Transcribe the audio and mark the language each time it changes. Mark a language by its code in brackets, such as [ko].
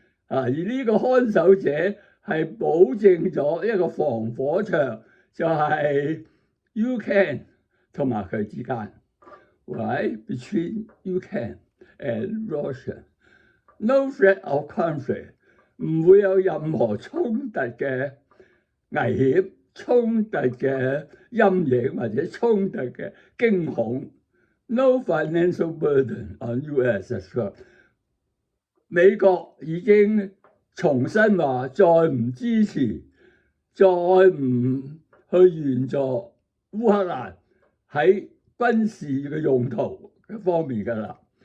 [yue] 而呢個看守者係保證咗一個防火牆，就係 Ukraine 同埋佢之間 ， [en] right between Ukraine and Russia， no threat of conflict， [yue] 唔會有任何衝突嘅危險、衝突嘅陰影或者衝突嘅驚恐。 [en] No financial burden on US as well。 [yue] 美國已經重新話再唔支持，再唔去援助烏克蘭喺軍事嘅用途嘅方面㗎啦。